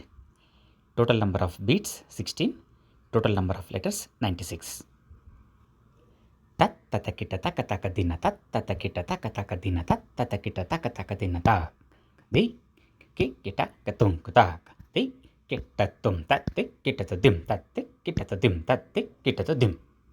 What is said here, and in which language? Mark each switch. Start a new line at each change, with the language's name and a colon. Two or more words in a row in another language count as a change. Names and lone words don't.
English: Total number of beats 16. Total number of letters 96. Tat tata kita taka taka dinata, tata kita taka taka dinata, tata kita taka taka dinata. Di kita katung kutak. Di kita tum tat kita tu dim tat kita tu dim tat kita tu dim.